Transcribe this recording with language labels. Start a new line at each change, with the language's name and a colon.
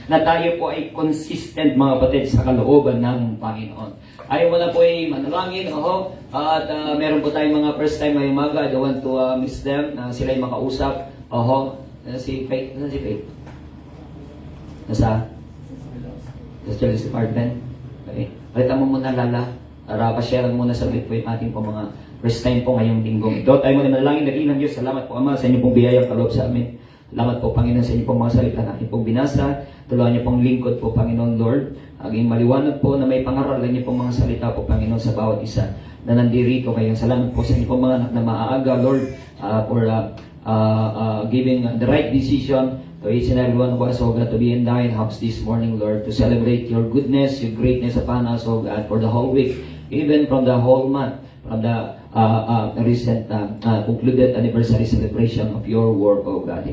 Filipino: Na tayo po ay consistent, mga kapatid, sa kalooban ng Panginoon. Ayaw mo na po ay manalangin, at meron po tayong mga first time ngayong umaga.
English: I don't want to miss them,
Filipino: sila ay makausap. Si Faith, nasa si Faith? Nasa Children's Department? Okay. Palitan mo muna, Lala. Para pa-share muna sa po yung ating po mga first time po ngayong linggong ito. Tayo muna manalangin, dakilang Diyos. Salamat po, Ama, sa inyo pong biyayang kaloob sa amin. Salamat po, Panginoon, sa inyo pong mga salita na aking pong binasa. Tulungan niyo pong lingkod po, Panginoon Lord. Aging maliwanag po na may pangaralan niyo pong mga salita po, Panginoon, sa bawat isa na nandirito kayo. Salamat po sa inyo pong mga anak na maaaga,
English: Lord, for giving the right decision to each and every one of us, oh God, to be in thine house this morning, Lord, to celebrate your goodness, your greatness upon us, oh God, for the whole week, even from the whole month, from the recent concluded anniversary celebration of your work, oh God.